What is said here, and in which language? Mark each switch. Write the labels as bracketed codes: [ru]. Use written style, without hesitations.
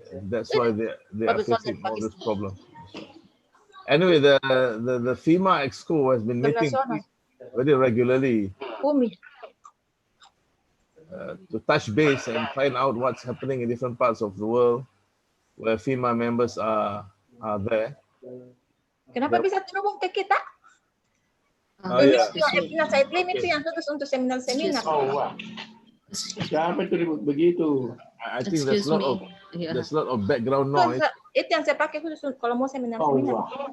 [en] That's why they are facing all this problem. Anyway, the FIMA Exco has been meeting very regularly to touch base and find out what's happening in different parts of the world where FIMA members are there. [id] Kenapa bisa terhubung ke kita? Site limit itu yang khusus untuk seminar-seminar. Siapa itu begitu? [en] I think there's a lot of background noise. [id] Itu yang saya pakai khusus kalau mau seminar-seminar.